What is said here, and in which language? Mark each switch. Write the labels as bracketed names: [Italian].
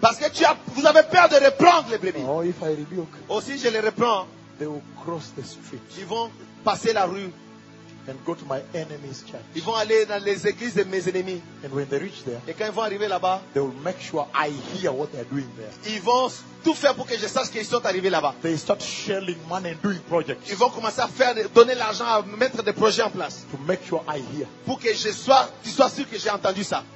[French] Parce que tu as, vous avez peur de reprendre les brebis. [English] Oh, if I rebuke. [French] Oh, si je les reprends, [English] they will cross the street. [French] Ils vont passer la rue. [English] And go to my enemy's church. [French] Ils vont aller dans les églises de mes ennemis. [English] And when they reach there, [French] et quand ils vont arriver là-bas, [English] they will make sure I hear what they're doing there. [French] Ils vont tout faire pour que je sache qu'ils sont arrivés là-bas. [English] They start shelling money and doing projects. [French] Ils vont commencer à faire, donner l'argent, à mettre des projets en place. [English] To make sure I hear. [French] Pour que je sois, tu sois sûr que j'ai entendu ça.